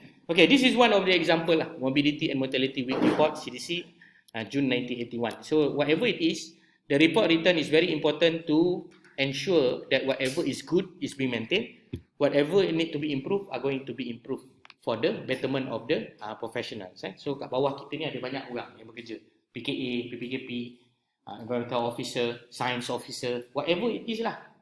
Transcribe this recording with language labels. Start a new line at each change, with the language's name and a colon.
English: Okay, this is one of the example lah. Morbidity and Mortality Week Report, CDC, June 1981. So whatever it is, the report written is very important to ensure that whatever is good is being maintained. Whatever need to be improved are going to be improved for the betterment of the professionals.
Malay: So kat bawah kita ni ada banyak orang yang bekerja.
English: PKA, PPKP, Environmental Officer, Science Officer, whatever it is lah.